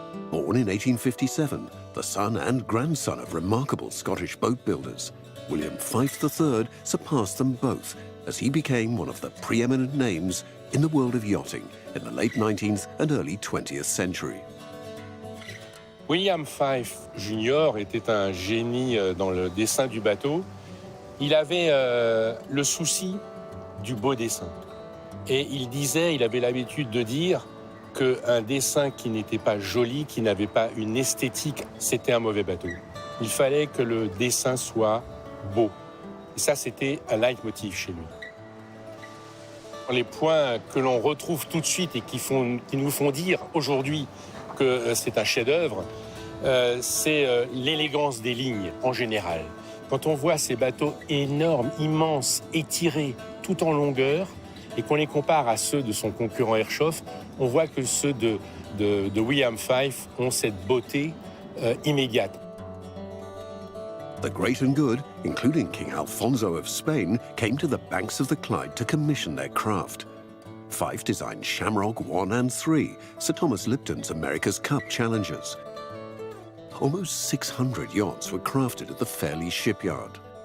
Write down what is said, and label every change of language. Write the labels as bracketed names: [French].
[English] Born in 1857, the son and grandson of remarkable Scottish boat builders, William Fyfe III surpassed them both as he became one of the preeminent names in the world of yachting in the late 19th and early 20th century. William Fyfe Jr. [French] était un génie dans le dessin du bateau. Il avait le souci du beau dessin. Et il avait l'habitude de dire qu'un dessin qui n'était pas joli, qui n'avait pas une esthétique, c'était un mauvais bateau. Il fallait que le dessin soit beau. Et ça, c'était un leitmotiv chez lui. Les points que l'on retrouve tout de suite et qui nous font dire aujourd'hui que c'est un chef-d'œuvre, c'est l'élégance des lignes en général. Quand on voit ces bateaux énormes, immenses, étirés, tout en longueur, et qu'on les compare à ceux de son concurrent Herreshoff, on voit que ceux de William Fyfe ont cette beauté immédiate. [English] The great and good, including King Alfonso of Spain, came to the banks of the Clyde to commission their craft. Fyfe designed Shamrock I and III, Sir Thomas Lipton's America's Cup challengers. Almost 600 yachts were crafted at the Fairlie shipyard.